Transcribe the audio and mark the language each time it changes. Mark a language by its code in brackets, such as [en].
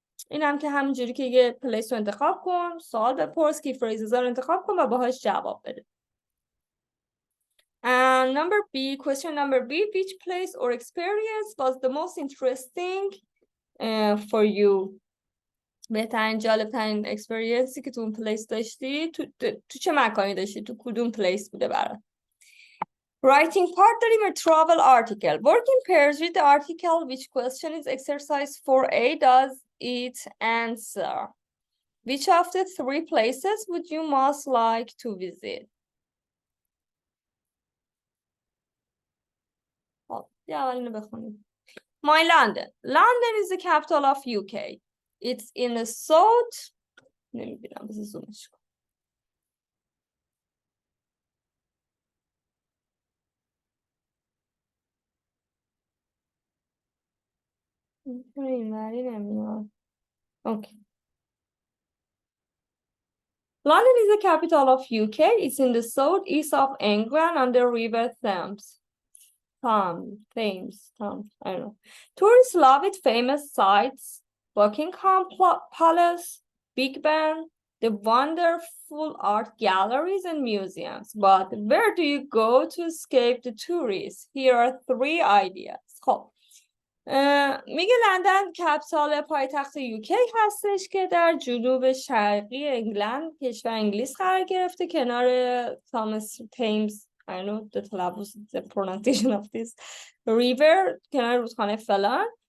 [fa] این هم که همینجوری که یه پلیس رو انتخاب کن، سوال بپرس، کی فریزز رو انتخاب کن و باهاش جواب بده. [en] And question number B, which place or experience was the most interesting for you? [fa] بهترین جالبترین اکسپریانسی که تو اون پلیس داشتی تو چه مکانی داشتی؟ تو کدوم پلیس بوده برات؟ [en] Writing part [fa] داریم و [en] travel article. Work in pairs with the article. Which question is exercise 4A does it answer? Which of the three places would you most like to visit? [fa] یه اولینو بخونیم. [en] My London. London is the capital of UK. It's in the south. [fa] نمیبینم بذار زومش کنم. اینوری نمیاد. [en] Okay. London is the capital of UK. It's in the southeast of England on the river Thames. Thames, I don't know. Tourists love its famous sites, Buckingham Palace, Big Ben, the wonderful art galleries and museums. But where do you go to escape the tourists? Here are 3 ideas. [fa] خب میگه لندن کپیتال پایتخت یوکی هستش که در جنوب شرقی انگلند، کشور انگلیس قرار گرفته، کنار تیمز [en] I don't know the pronunciation of this river، [fa] کنار رودخانه فلان.